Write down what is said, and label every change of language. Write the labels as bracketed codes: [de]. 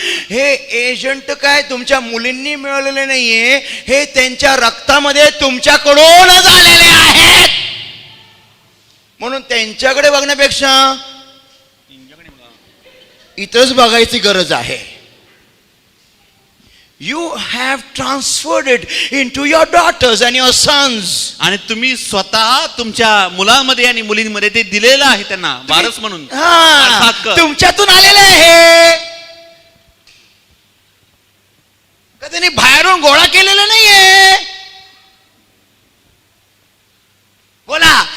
[mr] हे एजंट काय तुमच्या मुलींनी मिळवलेले नाहीये, हे त्यांच्या रक्तामध्ये तुमच्याकडूनच आलेले आहेत. म्हणून त्यांच्याकडे बघण्यापेक्षा इथंच बघायची गरज आहे. [en] You have transferred it into your daughters and your sons. [mr] आणि तुम्ही स्वतः तुमच्या मुलांमध्ये आणि मुलींमध्ये ते दिलेलं आहे त्यांना वारस म्हणून. अर्थात तुमच्यातून आलेलं आहे, का त्यांनी बाहेरून गोळा केलेलं नाहीये. बोला.